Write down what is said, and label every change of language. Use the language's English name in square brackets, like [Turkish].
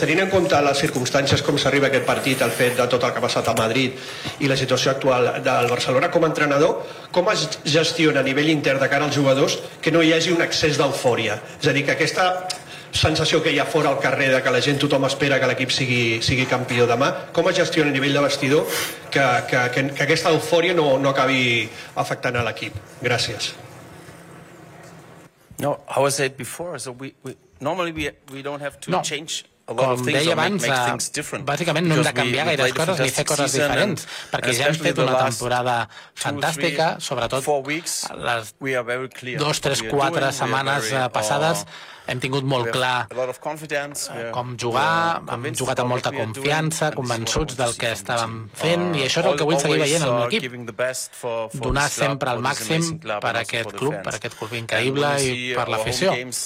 [Catalan] Tenint en compte les circumstàncies, com s'arriba a aquest partit, el fet de tot el que ha passat a Madrid i la situació actual del Barcelona, com a entrenador, com es gestiona a nivell intern de cara als jugadors que no hi hagi un excés d'eufòria? És a dir, que aquesta sensació que hi ha fora al carrer de que la gent, tothom espera que l'equip sigui campió demà, com es gestiona a nivell de vestidor que aquesta eufòria no acabi afectant a l'equip? Gràcies. [English] No, how I said before, so we don't have to change a lot of things. [Catalan] No, com deia abans, bàsicament no hem de canviar gaire coses ni fer coses diferents, perquè ja hem fet una temporada fantàstica, sobretot les 2, 3, 4 setmanes passades hem tingut molt clar com jugar, hem jugat amb molta confiança, convençuts del que estàvem fent, i això és el que vull seguir veient amb l'equip, donar sempre el màxim per aquest club, per aquest club increïble i per l'afició.